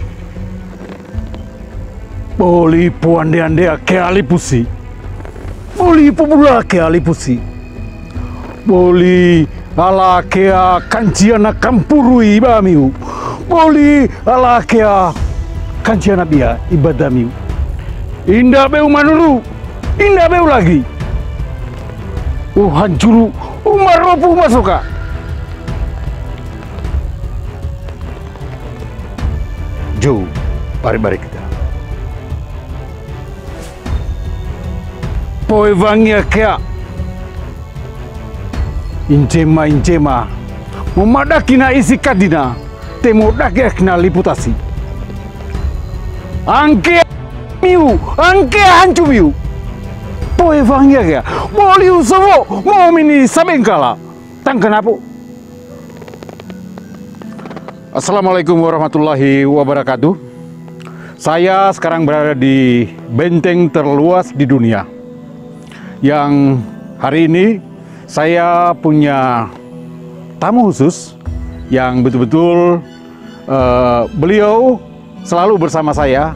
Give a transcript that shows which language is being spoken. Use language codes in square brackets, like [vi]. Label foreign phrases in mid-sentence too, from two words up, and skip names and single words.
[wlo] Boli puande-ande ake alipusi, boli pupula ake alipusi, boli ala kea kanciana kampurui bamiu, boli ala kea kanciana bia ibadamiu. Indah beu manuru, indah beu lagi. Hancuru, maropu masuka. Jauh, bari-bari kita. Poe vangia kea. Incema, memadaki na isi kadina, temodaki na liputasi. Angke miu, angke hancu miu. Poe vangia kea, boli usowo, mau mini sabengkala. [id] Tang kenapa? [ar] Assalamualaikum warahmatullahi wabarakatuh. [id] Saya sekarang berada di benteng terluas di dunia. Yang hari ini saya punya tamu khusus yang betul-betul beliau selalu bersama saya.